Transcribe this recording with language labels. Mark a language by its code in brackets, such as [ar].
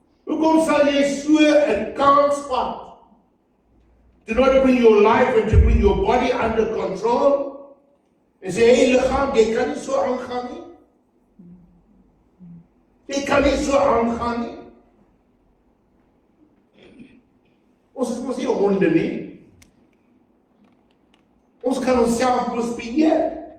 [af] Hoekom sal jy so 'n kans vat? [en] To not bring your life and to bring your body under control? [af] En sê, hey liggaam, jy kan nie so aangaan nie. Jy kan nie so aangaan nie. Ons is mos nie honde nie. Ons kan onsself mos beheer.